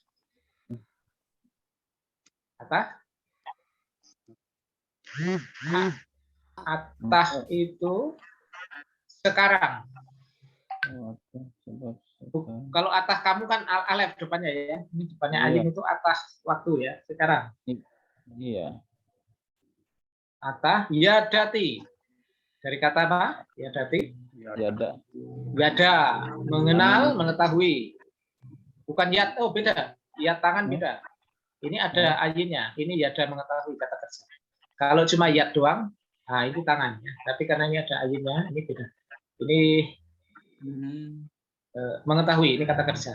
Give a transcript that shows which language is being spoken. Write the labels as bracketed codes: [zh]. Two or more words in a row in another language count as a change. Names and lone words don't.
[id] Atah. Atah itu sekarang. Kalau atah kamu kan alef depannya ya. Ini depannya ayin itu atah waktu ya. Sekarang. Iya. [he] עתה ידעתי. [id] Dari kata apa? Yadati. Yada. Yada. Mengenal, mengetahui. Bukan yad. Oh beda. Yad tangan beda. Ini ada ayinnya. Ini yada mengetahui kata kerja. Kalau cuma yad doang, nah itu tangannya. Tapi karena ini ada ayinnya, ini beda. Ini mengetahui, ini kata kerja.